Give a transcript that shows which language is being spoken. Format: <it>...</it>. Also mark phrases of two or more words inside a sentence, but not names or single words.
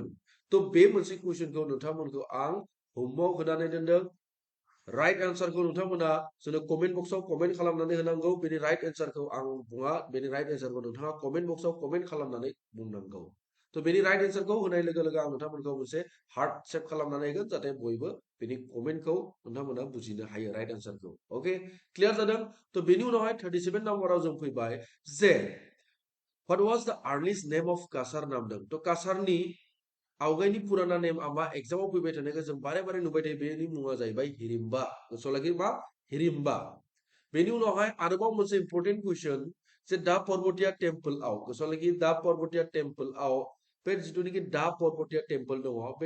<brx>थ' बे मोनसे कुइसनखौ नोंथांमोनखौ आं होमवर्क होनानै दोनदों</brx> <en>right answer</en> <brx>नोंथांमोना जोंनो</brx> <en>comment box</en> <brx>कमेन्ट खालामनानै होनांगौ बेनि</brx> <en>right answer</en> <brx>आं बुङा बेनि</brx> <en>right answer</en> <brx>नोंथाङा</brx> <en>comment box</en> <brx>कमेन्ट खालामनानै बुंनांगौ थ' बेनि</brx> <en>right answer</en> <brx>होनाय लोगो लोगो आं नोंथांमोनखौ मोनसे</brx> <en>heart save</en> <brx>खालामनानै होगोन जाहाथे बयबो बेनि कमेन्टखौ नोंथांमोना बुजिनो हायो</brx> <en>right answer okay clear</en> <brx>जादों थ' बेनि उनावहाय 37 नाम्बाराव जों फैबाय जे</brx> <en>what was the earliest name of</en> <brx>कासार नामदों थ' कासारनि आवगायनि पुराना नेम मा एग्जामाव फैबाय थानायखौ जों बारे बारे नुबाय थायो बेनि मुङा जाहैबाय हिरिम्बा गोसोआव मा हिरिम्बा बेनि उनावहाय आरोबाव मोनसे</brx> <en>important question</en> <brx>जे दा पर्बतिया टेम्पलआव गोसोआव दा पर्बतिया टेम्पलआव बे जिथुनिखि दा पर्बतिया टेम्पल दङ</brx>